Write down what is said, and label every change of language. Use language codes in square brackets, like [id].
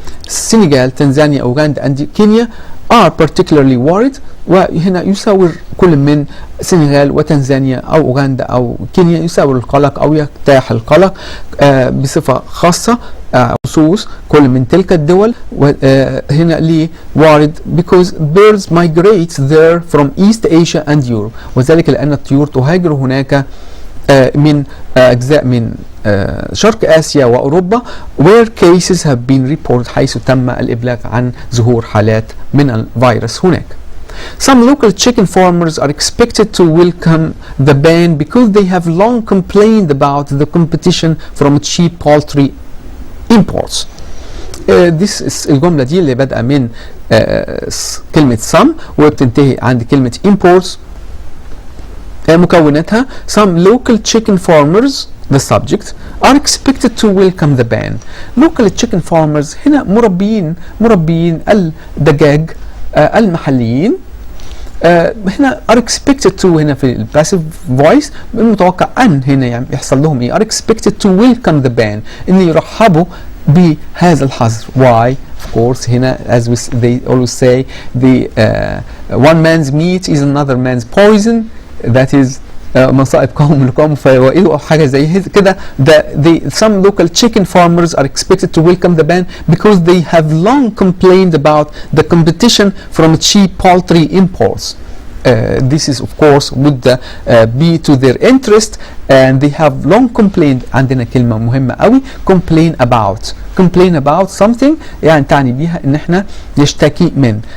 [en] Senegal, Tanzania, Uganda and Kenya are particularly worried. [ar] وهنا يساور كل من سنغال وتنزانيا أو أوغندا أو كينيا يساور القلق أو يجتاح القلق بصفة خاصة خصوص كل من تلك الدول. هنا ليه وارد [en] because birds migrate there from East Asia and Europe [ar] وذلك لأن الطيور تهاجر هناك من أجزاء من شرق آسيا وأوروبا [en] where cases have been reported [ar] حيث تم الإبلاغ عن ظهور حالات من الفيروس هناك. [en] Some local chicken farmers are expected to welcome the ban because they have long complained about the competition from cheap poultry imports. [ar] This is الجملة دي اللي بدأ من كلمة some وبتنتهي عند كلمة imports. [en] مكوناتها some local chicken farmers the subject are expected to welcome the ban. [ar] local chicken farmers هنا مربين الدجاج المحليين هنا are expected to هنا في الباسيف فويس المتوقع أن هنا يعني يحصل لهم إيه؟ [en] are expected to welcome the ban [ar] إن يرحبوا بهذا الحظر. [en] Why? Of course هنا as they always say the one man's meat is another man's poison. [ar] That is مصائب قوم لقوم فوائده أو حاجة زي كده. [en] Some local chicken farmers are expected to welcome the ban because they have long complained about the competition from cheap poultry imports. This is of course would be to their interest and they have long complained. [ar] عندنا كلمة مهمة قوي [en] complain about something [ar] يعني تعني بيها ان احنا يشتكي من.